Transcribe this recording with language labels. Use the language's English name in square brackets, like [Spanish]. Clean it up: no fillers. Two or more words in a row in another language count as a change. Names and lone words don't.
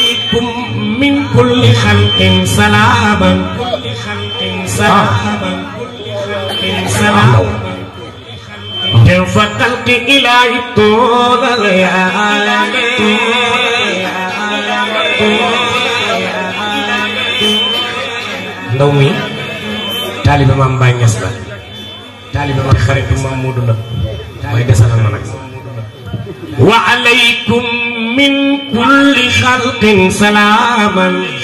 [Arabic] وعليكم من كل خلق سلاما كيف خلق إلهي طول الليالي [Wolof] ndaw mi taalibe Maam Baay Ñas la taalibe ma xaritu Maam Moodu la mooy desalal ma nag [Arabic] وعليكم من كل خلق سلاما